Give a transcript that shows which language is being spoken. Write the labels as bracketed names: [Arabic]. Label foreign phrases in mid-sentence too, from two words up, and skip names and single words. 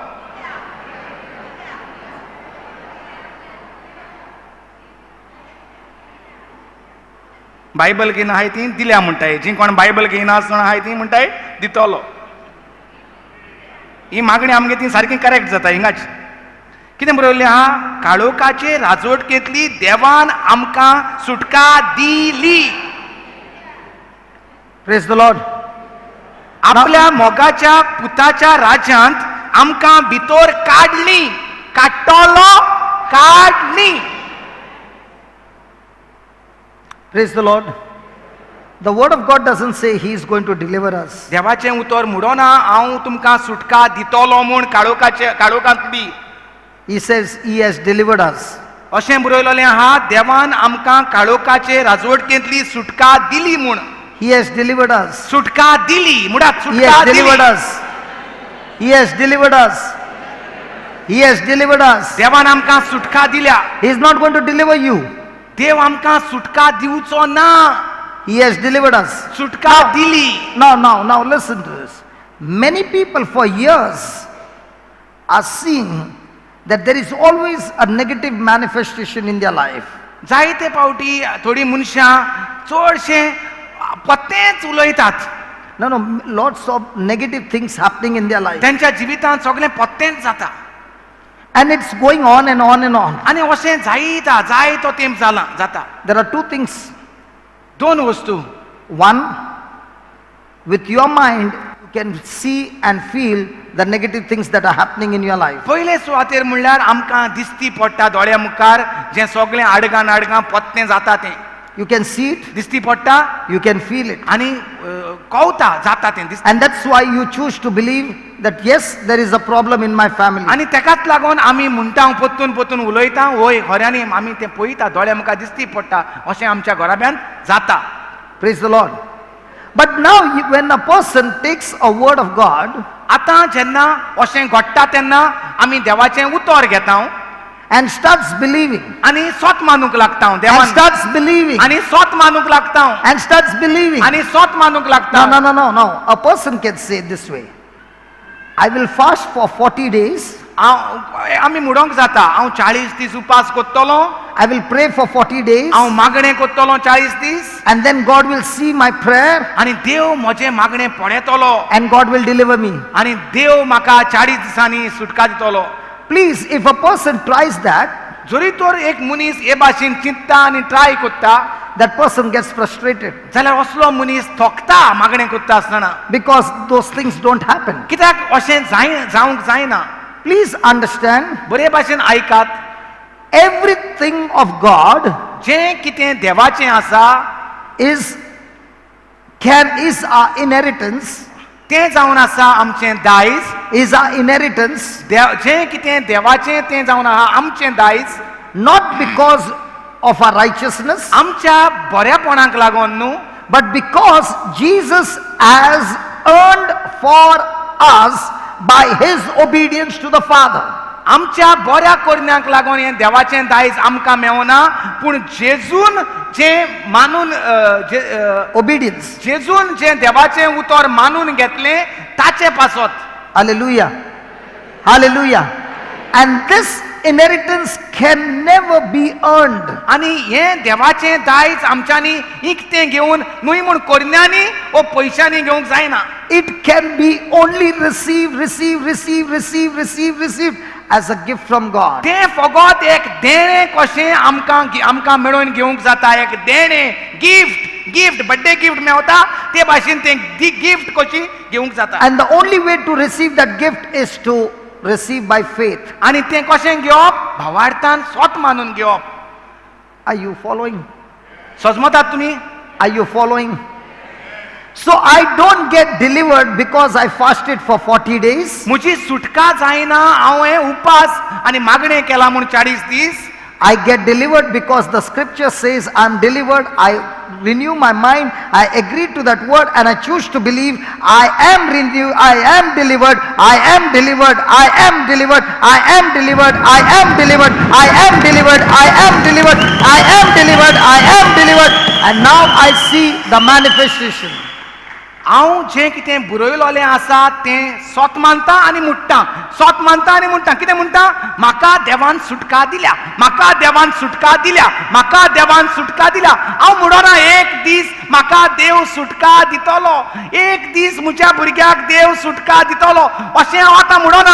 [Konkani] बायबल घेयना आहाय ती दिल्या म्हणटाय जी कोण बायबल घेयना आसतना आहाय ती म्हणटाय दितलो. ही मागणी आमगे ती सारकी करेक्ट जाता हिंगाच कितें बरयल्लें आहा काळोखाचे राजवटकेंतली देवान आमकां सुटका दिली. [English] Praise the Lord. [Konkani] आपल्या मोगाच्या पुताच्या राज्यांत आमकां भितर काडली. काडली. [English] Praise the Lord. The word of God doesn't say he is going to deliver us. [Konkani] देवाचें उतर म्हणना हांव तुमकां सुटका दितलो म्हूण काळोखांतली. [English] He says he has delivered us. [Konkani] अशें बरयलेलें आहा देवान आमकां काळोखाचे राजवटकेंतली सुटका दिली म्हूण. [English] He has delivered us. [Konkani] सुटका दिली म्हणटात [English] He [Konkani] सुटका [English] has [Konkani] दिली. [English] delivered us. He has delivered us. He has delivered us. [Konkani] देवान आमकां सुटका दिल्या. [English] He is not going to deliver you. [Konkani] देव आमकां सुटका दिवचो ना. [English] He has delivered us. [Konkani] सुटका दिली. [English] Now listen to this. Many people for years are seeing that there is always a negative manifestation in their life. [Konkani] जायते पावटी थोडी मनशां चडशें पत्तेच उलयतात. [English] No, lots of negative things happening in their life. [Konkani] त्यांच्या जिवितांत सगळें पत्तेच जाता. [English] And it's going on and on and on. [Konkani] आनी अशें जायतो तेंप जाता. [English] There are two things. [Konkani] दोन वस्तू. [English] One, with your mind, you can see and feel the negative things that are happening in your life. [Konkani] पयले सुवातेर म्हणल्यार आमकां दिसती पडटा दोळ्या मुखार जें सगळें आडगां पत्तें जाता तें. [English] You can see it, [Konkani] दिसती पडटा [English] you can feel it. [Konkani] आनी कळटा जाता तें दिसता [English] And that's why you choose to believe that yes, there is a problem in my family. [Konkani] आनी तेकाच लागून आमी म्हणटा पोत्तून पोत्तून उलयता वय खऱ्यांनी आमी तें पळयता दोळे म्हाका दिसती पडटा अशें आमच्या घराब्यान जाता. [English] Praise the Lord. But now when a person takes a word of God [Konkani] आतां जेन्ना अशें घडटा तेन्ना आमी देवाचें उतर घेता [English] and starts believing, [Konkani] आनी सोत मानूंक लागता [English] and [Konkani] देवान [English] starts believing, [Konkani] आनी सोत मानूंक लागता and starts believing. आनी सोत मानूंक लागता. [English] No. A person can say this way: I will fast for 40 days. [Konkani] आमी म्हणोंक जाता हांव 40 दीस उपास करतलो, [English] I will pray for 40 days. [Konkani] हांव मागणें करतलो 40 दीस [English] And then God will see my prayer [Konkani] आनी देव म्हजें मागणें पळयतलो [English] and God will deliver me. [Konkani] आनी देव म्हाका 40 दिसांनी सुटका दितलो. [English] Please, if a person tries that, [Konkani] जरी तर एक मनीस हे भाशेन चिंतता आनी ट्राय करता [English] that person gets frustrated [Konkani] जाल्यार असलो मनीस थकता मागणें करता आसतना. [English] because those things don't happen. [Konkani] कित्याक अशें जावंक जायना. [English] Please understand, [Konkani] बरे भाशेन आयकात, [English] everything of God [Konkani] जें कितें देवाचें आसा [English] is our inheritance, [Konkani] तें जावन आसा आमचें दायज. [English] is our inheritance, [Konkani] जें कितें देवाचें तें जावन आहा आमचें दायज, [English] not because of our righteousness, [Konkani] आमच्या बऱ्यापणाक लागून न्हू, [English] but because Jesus has earned for us by his obedience to the Father. [Konkani] आमच्या बऱ्या करण्याक लागून हें देवाचें दायज आमकां मेवना, पूण जेजून जें मानून [English] Obedience. [Konkani] जेजून जें देवाचें उतर मानून घेतलें ताचे पासत. [English] Hallelujah. Hallelujah. And this inheritance can never be earned. [Konkani] आनी हें देवाचें दायज आमच्यांनी इकतें घेवन न्हय म्हूण करण्यांनी वो पयशांनी घेवंक जायना. [English] It can be only received as a gift from God. [Konkani] तें फकत एक देणें कशें आमकां मेळोवन घेवंक जाता. एक देणें, [English] gift birthday gift [Konkani] मेवता ते भाशेन तें गिफ्ट कशी घेवंक जाता. [English] And the only way to receive that gift is to receive by faith. [Konkani] आनी तें कशें घेवप? भावार्थान स्वत मानून घेवप. [English] Are you following? [Konkani] समजतात तुमी? [English] Are you following? So I don't get delivered because I fasted for 40 days. [Konkani] म्हजी सुटका जायना हांव हें उपास आनी मागणें केला म्हूण 40 दीस. [English] I get delivered because the scripture says I'm delivered. I renew my mind. I agree to that word and I choose to believe I am renewed. I am delivered. I am delivered. I am delivered. I am delivered. I am delivered. I am delivered. I am delivered. I am delivered. I am delivered. And now I see the manifestation. [Konkani] हांव जें कितें बरयलोलें आसा तें सोत मानता आनी मुट्टा, सोत मानता आनी मुट्टा. कितें म्हणटा? म्हाका देवान सुटका दिल्या, म्हाका देवान सुटका दिल्या, म्हाका देवान सुटका दिल्या. हांव म्हणना एक दीस म्हाका देव सुटका दितलो, एक दीस म्हज्या भुरग्याक देव सुटका दितलो अशें हांव आतां म्हणना.